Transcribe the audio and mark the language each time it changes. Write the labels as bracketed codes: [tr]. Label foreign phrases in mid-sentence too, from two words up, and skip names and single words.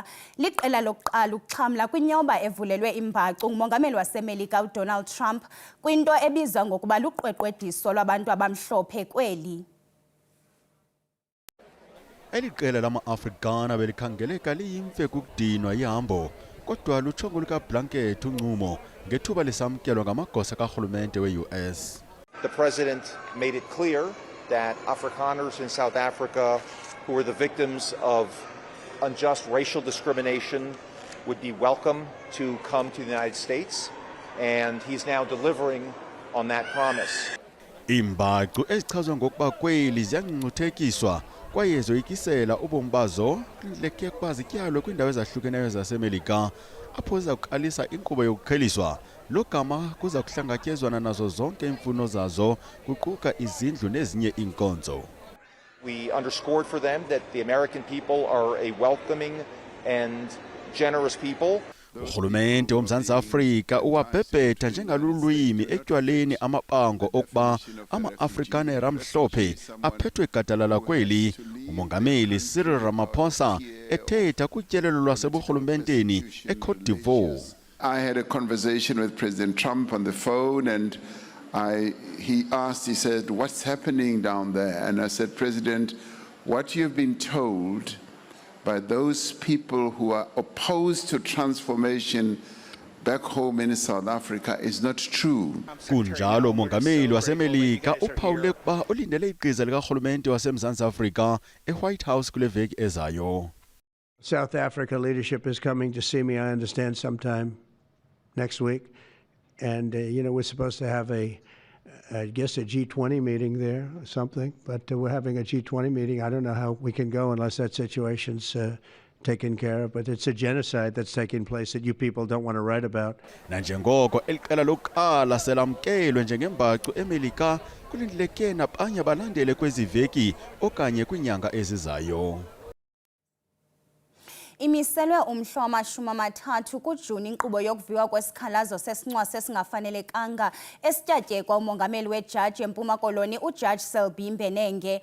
[xh] Liqela lokuqala ukuxhamla kwinyoba evulelwe imbacu ngumongameli waseMelika uDonald Trump kwinto ebizwa ngokuba luqweqwediso lwabantu abamhlophe kweli. Eli qela lama-Afrikaner belikhangeleka liyimfe kukudinwa ihambo kodwa luthongo lukaBlanket uncumo ngethuba lisamkelwa ngamagosa karhulumente we-US. [en] The president made it clear that Afrikaners in South Africa who were the victims of unjust racial discrimination would be welcome to come to the United States, and he's now delivering on that promise. [xh] Imbacu ezichazwa ngokuba kweli ziyangcuthekiswa kwaye zoyikisela ubomi bazo leke kuba zityalwe kwiindawo ezahlukeneyo zaseMelika apho ziza kuqalisa inkqubo yokukheliswa. Lo gama kuza kuhlangatyezwana nazo zonke iimfuno zazo kuquka izindlu nezinye iinkonzo. [en] We underscored for them that the American people are a welcoming and generous people. [xh] Urhulumente woMzantsi Afrika uwabhebhetha njengalulwimi etywaleni amabango okuba ama-Afrikaner amhlophe aphethwe gadalala kweli. Umongameli Cyril Ramaphosa ethetha kutyelelo lwaseburhulumenteni eCote d'Ivoire. [en] I had a conversation with President Trump on the phone and he said, what's happening down there? And I said, President, what you've been told by those people who are opposed to transformation back home in South Africa is not true. [xh] Kunjalo umongameli waseMelika uphawule ukuba ulindele iqiza likarhulumente waseMzantsi Afrika eWhite House kule veki ezayo. [en] South Africa leadership is coming to see me, I understand, sometime next week. And, we're supposed to have I guess a G20 meeting there or something, but we're having a G20 meeting. I don't know how we can go unless that situation's taken care of, but it's a genocide that's taking place that you people don't want to write about. [xh] Nanjengoko eliqela lokuqala selamkelwe njengembacu eMelika kulindeleke nabanye balandele kwezi veki okanye kwinyanga ezizayo. Imiselwe umhla wama-30 kuJuni inkqubo yokuviwa kwesikhalazo sesincwase esingafanelekanga esityatyekwa umongameli wejaji eMpuma Koloni uJaji Selby Mbenenge.